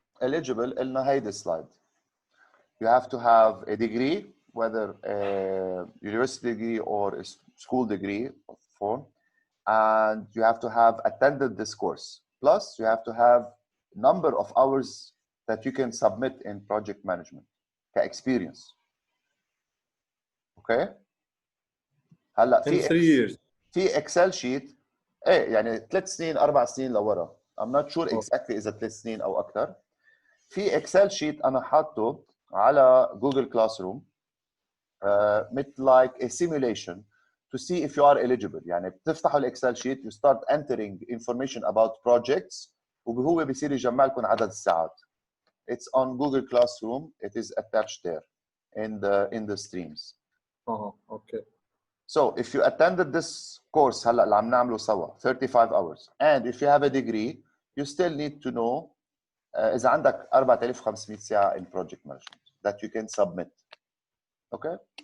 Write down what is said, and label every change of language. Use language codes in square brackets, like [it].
[en] eligible [ar] قلنا هيدي [en] slide. You have to have a degree, whether a university degree or a school degree form, and you have to have attended this course. Plus, you have to have number of hours that you can submit in project management experience. Okay? هلا In 3 years. [ar] في اكسل شيت ايه يعني 3 سنين 4 سنين لورا. [en] I'm not sure exactly [ar] اذا 3 سنين او اكثر. في اكسل شيت انا حاطه على جوجل كلاس روم مثل [en] like a simulation to see if you are eligible. [ar] يعني بتفتحوا الاكسل شيت [en] you start entering information about projects [ar] وهو بيصير يجمع لكم عدد الساعات. [en] It's on Google Classroom. It is attached there in the streams. Okay. So if you attended this course [ar] هلا اللي عم نعمله سوا [en] 35 hours and if you have a degree you still need to know [ar] إذا عندك 4500 ساعة [en] in project management that you can submit. Okay?